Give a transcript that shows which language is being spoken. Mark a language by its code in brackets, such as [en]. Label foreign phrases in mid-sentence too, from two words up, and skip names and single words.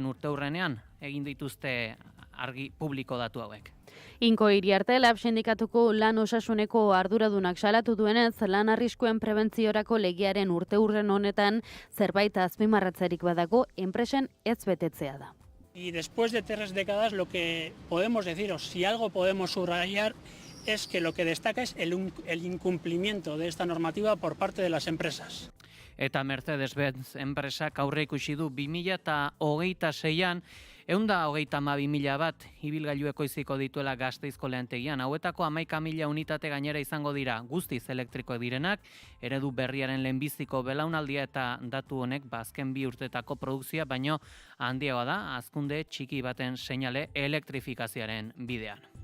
[eu] urteurrenean egin dituzte argi publiko datu hauek. Inko Iriarte Lab sindikatuko lan osasuneko arduradunak salatu duenez, lan arriskuen prebentziorako legearen urteurren honetan zerbait azpimarratzerik badago enpresen ez betetzea da. [es] Y después de 3 décadas lo que podemos decir, o si algo podemos subrayar, es que lo que destaca es el incumplimiento de esta normativa por parte de las empresas. [eu] Eta Mercedes-Benz enpresak aurre ikusi du 2026an 132.000 bat ibilgailu ekoiziko dituela Gasteizko lehentegian. Hauetako 11.000 unitate gainera izango dira guztiz elektrikoak direnak, eredu berriaren lehenbiziko belaunaldia eta datu honek azken 2 urtetako produkzioa baino handiagoa da, hazkunde txiki baten seinale elektrifikazioaren bidean.